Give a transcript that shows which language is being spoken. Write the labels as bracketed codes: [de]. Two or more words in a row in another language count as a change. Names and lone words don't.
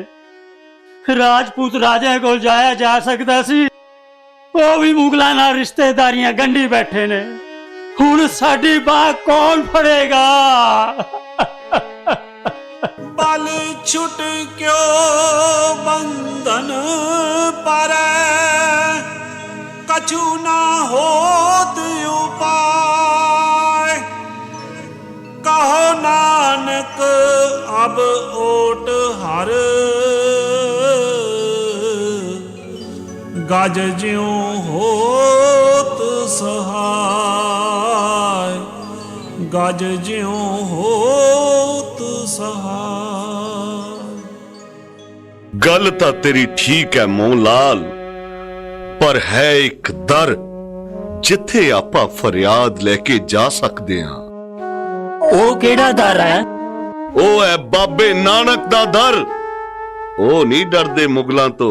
[pa] ਰਾਜਪੂਤ ਰਾਜੇ ਕੋ ਜਾਇਆ ਜਾ ਸਕਤਾ ਸੀ, ਵੋ ਭੀ ਮੁਗ਼ਲੋਂ ਨਾਲ ਰਿਸ਼ਤੇਦਾਰੀਆਂ ਗੰਢੀ ਬੈਠੇ ਨੇ। ਹੁਣ ਸਾਡੀ ਬਾਂਹ ਕੌਣ ਫੜੇਗਾ? ਬਲੁ ਛੁਟਕਿਓ ਬੰਧਨ ਪਰੇ, ਕਛੂ ਨ ਹੋਤ ਉਪਾਇ। ਕਹੁ ਨਾਨਕ ਅਬ ਓਟ ਹਰਿ, ਗਜ ਜਿਉ ਹੋਹੁ ਸਹਾਇ, ਗਜ ਜਿਉ ਹੋਹੁ ਸਹਾਇ। ਗੱਲ ਤਾਂ ਤੇਰੀ ਠੀਕ ਹੈ ਮੋਹਲਾਲ, ਪਰ ਹੈ ਇੱਕ ਦਰ ਜਿੱਥੇ ਆਪਾਂ ਫ਼ਰਿਆਦ ਲੈ ਕੇ ਜਾ ਸਕਦੇ ਹਾਂ। ਓ ਕਿਹੜਾ ਦਰ ਹੈ? ਓ ਹੈ ਬਾਬੇ ਨਾਨਕ ਦਾ ਦਰ। ਓ ਨਹੀਂ ਡਰਦੇ ਮੁਗ਼ਲਾਂ ਤੋ।